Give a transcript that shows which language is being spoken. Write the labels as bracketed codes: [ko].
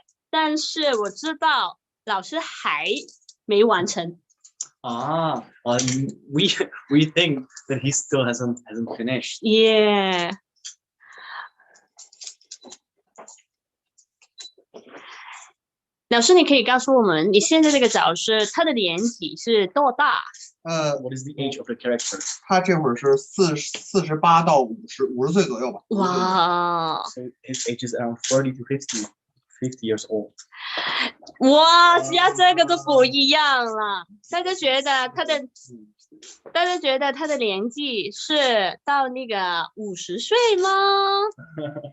[zh] 但是我知道老师还没完成。 [en] We think that he still hasn't finished. Yeah. [zh] 老师，你可以告诉我们，你现在这个角色他的年纪是多大 [en] ？What is the age of the character? [zh] 他这会儿是48到50岁左右吧。哇。 [en] So his age is around 40 to 50 years old. [zh] 哇，加这个都不一样了。大家觉得他的年纪是到那个50岁吗？